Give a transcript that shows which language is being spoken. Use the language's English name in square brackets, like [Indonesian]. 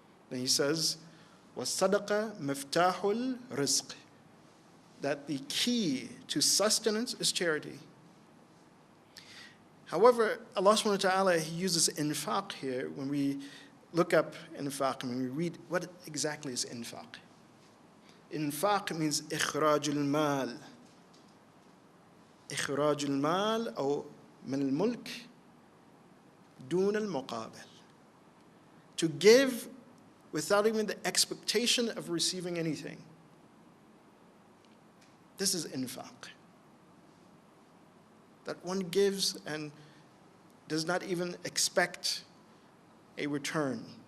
[English] Then he says, [Arabic] وَالصَّدَقَةُ مِفْتَاحُ الرِّزْقِ, [English] that the key to sustenance is charity. However, Allah subhanahu wa ta'ala, He uses infaq here. When we look up infaq and when we read what exactly is infaq, Infaq means [Arabic] إخراج المال. إخراج المال أو من الملك دون المقابل. [English] To give without even the expectation of receiving anything. This is infaq. That one gives and does not even expect a return.